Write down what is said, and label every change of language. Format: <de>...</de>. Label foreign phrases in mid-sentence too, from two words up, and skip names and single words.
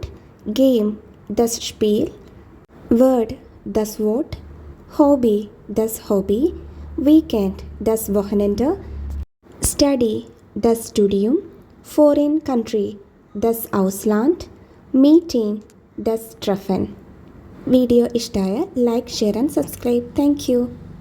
<de>Game, das Spiel. Word, das Wort. Hobby, das Hobby. Weekend, das Wochenende. Study, das Studium.</de> <en>Foreign country,</en> <de>das Ausland. Meeting, das Treffen.</de> <ml>വീഡിയോ ഇഷ്ടമായ ലൈക്ക്,</ml> <en>share and subscribe. Thank you.</en>